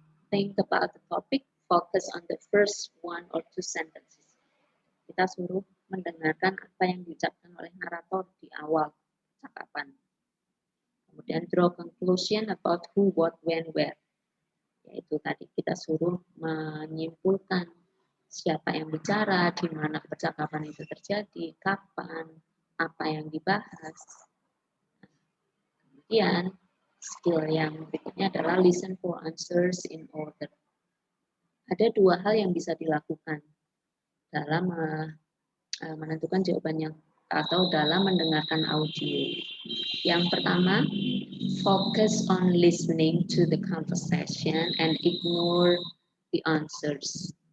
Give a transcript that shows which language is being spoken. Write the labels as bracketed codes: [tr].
[en] Think about the topic, focus on the first one or two sentences. [id] Kita suruh mendengarkan apa yang diucapkan oleh narator di awal percakapan. Kemudian [en] draw conclusion about who, what, when, where. [id] Yaitu tadi kita suruh menyimpulkan siapa yang bicara, di mana percakapan itu terjadi, kapan, apa yang dibahas. Kemudian skill yang berikutnya adalah [en] listen for answers in order. [id] Ada dua hal yang bisa dilakukan dalam menentukan jawaban yang atau dalam mendengarkan audio. Yang pertama, [en] focus on listening to the conversation and ignore the answers.